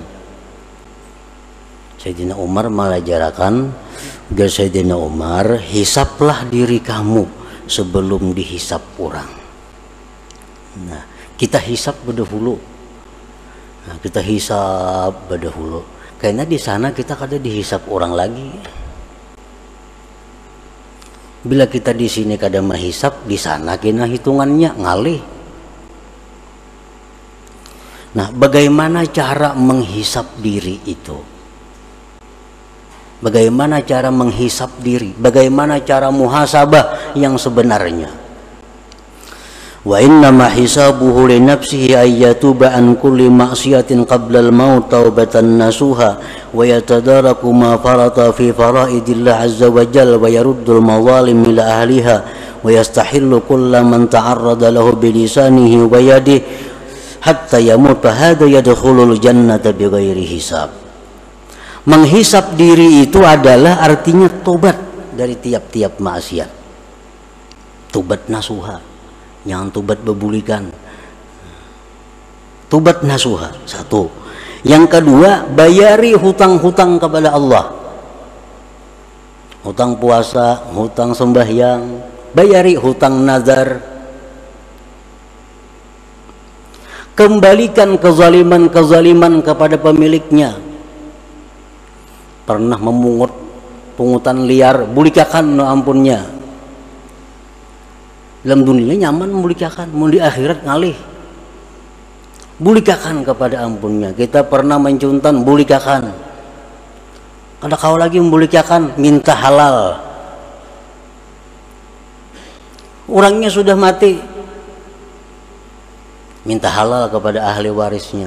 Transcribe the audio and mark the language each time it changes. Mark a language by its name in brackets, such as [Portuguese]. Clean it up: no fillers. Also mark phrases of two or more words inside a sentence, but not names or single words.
[Indonesian] Sayyidina Umar mengajarkan agar Sayyidina Umar, hisaplah diri kamu sebelum dihisap orang. [Banjar] Nah, kita hisap berdahulu. Nah, kita hisap berdahulu. Karena di sana kita kada dihisap orang lagi. Bila kita di sini kada menghisap, di sana kena hitungannya ngalih. [Indonesian] Nah, bagaimana cara menghisap diri itu? Bagaimana cara menghisap diri? Bagaimana cara muhasabah yang sebenarnya? [Arabic] وإنما حسابه لنفسه أن يتوب عن كل معصية قبل الموت توبة نصوحا ويتدارك ما فرط في فرائض الله عز وجل ويرد المظالم إلى أهلها ويستحل كل من تعرض له بلسانه ويده حتى يموت فهذا يدخل الجنة بغير حساب. [Indonesian] Menghisap diri itu adalah artinya tobat dari tiap-tiap maksiat. [Banjar] Tobat nasuha, jangan tobat bebulikan. [Indonesian] Tobat nasuha, satu. Yang kedua, bayari hutang-hutang kepada Allah. Hutang puasa, hutang sembahyang, bayari hutang nazar. Kembalikan kezaliman-kezaliman kepada pemiliknya. Pernah memungut pungutan liar, [Banjar] bulikakan no ampunnya. Dalam dunia nyaman membulikakan, mau di akhirat ngalih. Bulikakan kepada ampunnya. Kita pernah mencuntan, bulikakan. Kada kau lagi membulikakan, minta halal. [Indonesian] Orangnya sudah mati, minta halal kepada ahli warisnya.